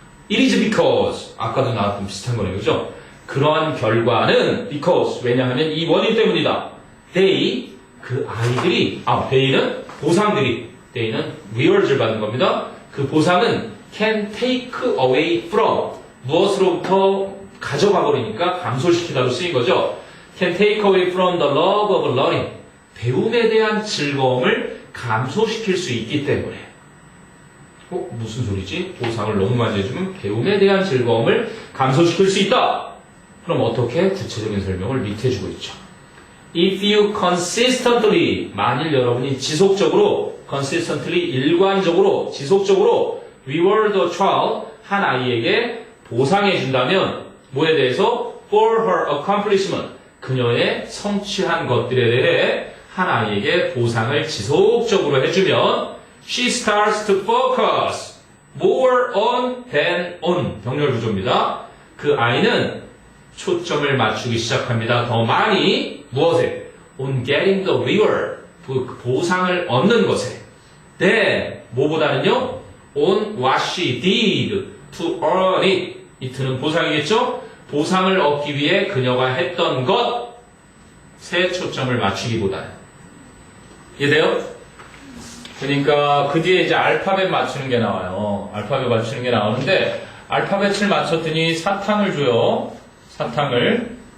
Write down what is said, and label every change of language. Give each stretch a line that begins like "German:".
English: It is because,
Korean: 아까도 나왔던 비슷한 거네요. 그죠? 그러한 결과는 because, 왜냐하면 이 원인 때문이다. They, 그 아이들이, they는 보상들이, they는 rewards를 받는 겁니다. 그 보상은
English: can take away from,
Korean: 무엇으로부터 가져가 버리니까 감소시키다로 쓰인 거죠.
English: can take away from the love of learning,
Korean: 배움에 대한 즐거움을 감소시킬 수 있기 때문에. 무슨 소리지? 보상을 너무 많이 해주면 배움에 대한 즐거움을 감소시킬 수 있다. 그럼 어떻게? 구체적인 설명을 밑에 주고 있죠.
English: If you consistently,
Korean: 만일 여러분이 지속적으로, consistently, 일관적으로, 지속적으로
English: reward a child,
Korean: 한 아이에게 보상해 준다면 뭐에 대해서?
English: For her accomplishment,
Korean: 그녀의 성취한 것들에 대해 한 아이에게 보상을 지속적으로 해주면
English: she starts to focus more on than on,
Korean: 병렬 구조입니다. 그 아이는 초점을 맞추기 시작합니다. 더 많이 무엇에?
English: On getting the reward,
Korean: 그 보상을 얻는 것에. then, 뭐보다는요?
English: On what she did to earn it.
Korean: it는 보상이겠죠? 보상을 얻기 위해 그녀가 했던 것에 초점을 맞추기보다는. 이해돼요? 그러니까 그 뒤에 이제 알파벳 맞추는 게 나와요. 알파벳 맞추는 게 나오는데 알파벳을 맞췄더니 사탕을 줘요. 사탕을.